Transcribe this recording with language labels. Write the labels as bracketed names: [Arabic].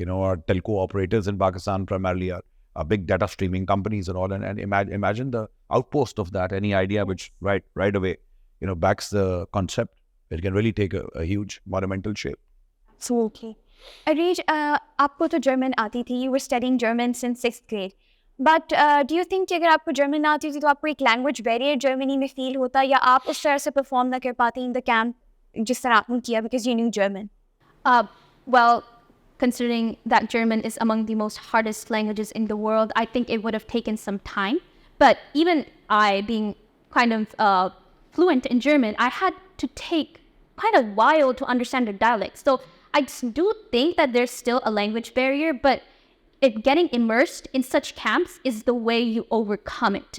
[English] Our telco operators in Pakistan primarily are big data streaming companies and all. And imagine the outpost of that, any idea which right away, backs the concept. It can really take a huge monumental shape. Absolutely. Arish, [Hindi] आपको तो German आती थी. [English] You were studying German since 6th grade. But do you think [Hindi] कि अगर आपको German आती थी तो आपको एक language barrier Germany में feel होता, या आप उस तरह से perform ना कर पाती [English] in the camp [Hindi] जिस तरह आपने किया [English] because you knew German? Well, considering that German is among the most hardest languages in the world, I think it would have taken some time. But even I, being kind of fluent in German, I had to take quite a while to understand the dialects. So I do think that there's still a language barrier, but getting immersed in such camps is the way you overcome it.